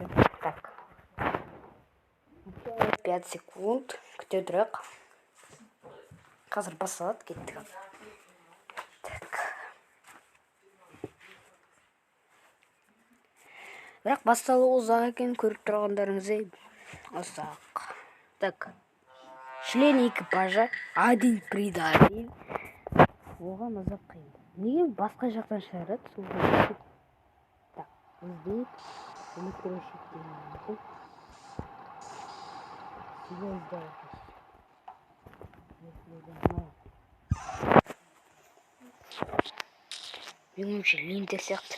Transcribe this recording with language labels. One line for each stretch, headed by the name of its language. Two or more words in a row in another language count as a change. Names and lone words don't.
Kazakh: Так. 5 секунд. Күте тұрық. Қазір басылады кеттік. Так. Бірақ басталы ұзақ екен көріп тұрғандарыңыздай ұзақ. Так.
Russian: Член экипажа один предатель.
Kazakh: Оған ұзақ қиын. Неге басқа жақтан шығарады? Так, іздейік. Электрощиттен. Меніңше лимтер сияқты.